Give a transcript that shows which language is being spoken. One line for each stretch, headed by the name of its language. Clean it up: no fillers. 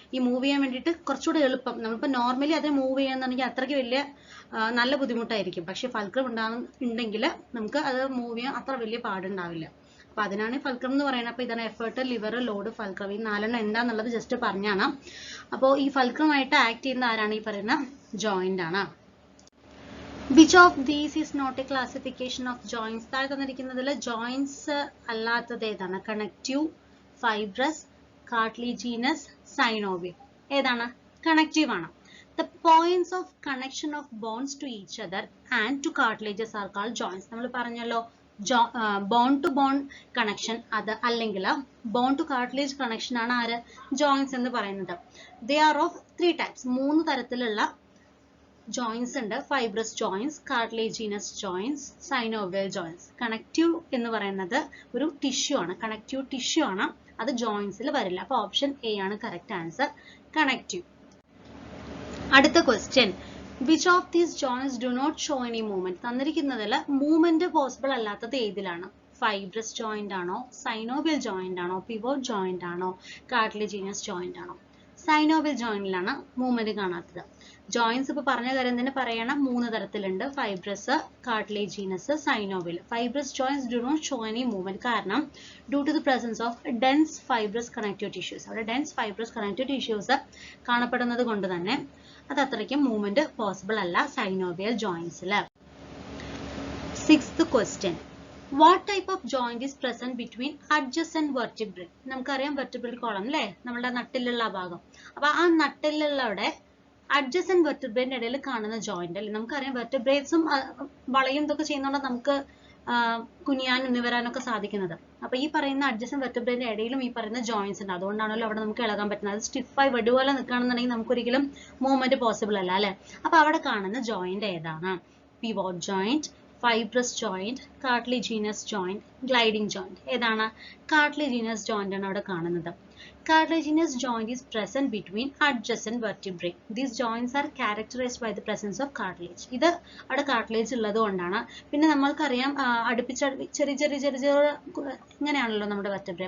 Malayalam: ഈ മൂവ് ചെയ്യാൻ വേണ്ടിയിട്ട് കുറച്ചുകൂടെ എളുപ്പം. നമ്മളിപ്പോൾ നോർമലി അത് മൂവ് ചെയ്യാന്നുണ്ടെങ്കിൽ അത്രയ്ക്ക് വലിയ നല്ല ബുദ്ധിമുട്ടായിരിക്കും. പക്ഷെ ഫൾക്രം ഉണ്ടെങ്കിൽ നമുക്ക് അത് മൂവ് ചെയ്യാൻ അത്ര വലിയ പാടുണ്ടാവില്ല. അപ്പൊ അതിനാണ് ഫൾക്രം എന്ന് പറയുന്നത്. അപ്പൊ ഇതാണ് എഫേർട്ട്, ലിവർ, ലോഡ്, ഫൾക്രം. ഈ 4 എന്താന്നുള്ളത് ജസ്റ്റ് പറഞ്ഞാണ്. അപ്പോൾ ഈ ഫൾക്രമായിട്ട് ആക്ട് ചെയ്യുന്ന ആരാണ്? ഈ പറയുന്ന ജോയിന്റ് ആണ്.
English: Which of these is not a classification of joints?
Malayalam: താഴെ തന്നിരിക്കുന്നതിൽ ജോയിന്റ്സ് അല്ലാത്തത് ഏതാണ്? Connective, fibrous, cartilaginous, synovial. ഏതാണ്? കണക്റ്റീവ് ആണ്.
English: The points of connection of bones to each other and to cartilages are called joints.
Malayalam: നമ്മൾ പറഞ്ഞല്ലോ bone to bone connection അത് അല്ലെങ്കിൽ bone to cartilage connection ആണ് ആര്? ജോയിന്റ്സ് എന്ന് പറയുന്നത്.
English: They are of 3 types.
Malayalam: 3 തരത്തിലുള്ള ജോയിന്റ്സ് ഉണ്ട്. Fibrous joints, cartilaginous joints, synovial joints. Connective എന്ന് പറയുന്നത് ഒരു ടിഷ്യൂ ആണ്, കണക്റ്റീവ് ടിഷ്യൂ ആണ്, അത് ജോയിന്റ്സിൽ വരില്ല. അപ്പൊ ഓപ്ഷൻ എ ആണ് കറക്റ്റ് ആൻസർ, കണക്റ്റീവ്. അടുത്ത question,
English: Which of these joints do not show any movement?
Malayalam: തന്നിരിക്കുന്നതിൽ movement possible അല്ലാത്തത് ഏതിലാണ്? ഫൈബ്രസ് ജോയിന്റ് ആണോ, സൈനോവിയൽ ജോയിന്റ് ആണോ, പിവോട്ട് ജോയിന്റ് ആണോ, കാർട്ടിലേജിനസ് ജോയിന്റ് ആണോ? സൈനോവിയൽ ജോയിന്റിലാണ് മൂവ്മെന്റ് കാണാത്തത്. ജോയിന്റ്സ് ഇപ്പൊ പറഞ്ഞ കാര്യം തന്നെ പറയണം, 3 തരത്തിലുണ്ട്, fibrous, cartilaginous, synovial.
English: Fibrous joints do not show any movement, കാരണം due to the presence of dense fibrous connective tissues.
Malayalam: അവിടെ ഡെൻസ് ഫൈബ്രസ് കണക്റ്റീവ് ടിഷ്യൂസ് കാണപ്പെടുന്നത് കൊണ്ട് തന്നെ അത് അത്രയ്ക്കും മൂവ്മെന്റ് പോസിബിൾ അല്ല synovial ജോയിന്റ്സിൽ.
English: 6th question, what type of joint is present between adjacent vertebrae?
Malayalam: നമുക്കറിയാം vertebral column അല്ലേ, നമ്മുടെ നട്ടിലുള്ള ഭാഗം. അപ്പൊ ആ നട്ടിലുള്ളവിടെ adjacent vertebrae ഇടയിൽ കാണുന്ന ജോയിന്റ് അല്ലേ. നമുക്കറിയാം വെർട്ടിബ്രേറ്റ്സും വളയും ഇതൊക്കെ ചെയ്യുന്നതുകൊണ്ട് നമുക്ക് കുനിയാനും നിവരാനൊക്കെ സാധിക്കുന്നത്. അപ്പൊ ഈ പറയുന്ന adjacent vertebrae ഇടയിലും ഈ പറയുന്ന ജോയിന്റ്സ് ഉണ്ട്. അതുകൊണ്ടാണല്ലോ അവിടെ നമുക്ക് ഇളകാൻ പറ്റുന്നത്. അത് സ്റ്റിഫായി വെടുപോലെ നിൽക്കുകയാണെന്നുണ്ടെങ്കിൽ നമുക്കൊരിക്കലും മൂവ്മെന്റ് പോസിബിൾ അല്ല അല്ലെ. അപ്പൊ അവിടെ കാണുന്ന ജോയിന്റ് ഏതാണ്? Pivot joint, fibrous joint, cartilaginous joint, gliding joint. ഏതാണ്? കാർട്ടിലേജിനസ് ജോയിന്റ് ആണ് അവിടെ കാണുന്നത്.
English: Cartilaginous joint is present between adjacent vertebrae. These joints are characterized by the presence of cartilage.
Malayalam: ഇത് അവിടെ cartilage ഉള്ളത് കൊണ്ടാണ്. പിന്നെ നമ്മൾക്കറിയാം അടുപ്പിച്ച് ചെറിയ ചെറിയ ചെറിയ ചെറിയ ഇങ്ങനെയാണല്ലോ നമ്മുടെ vertebrae.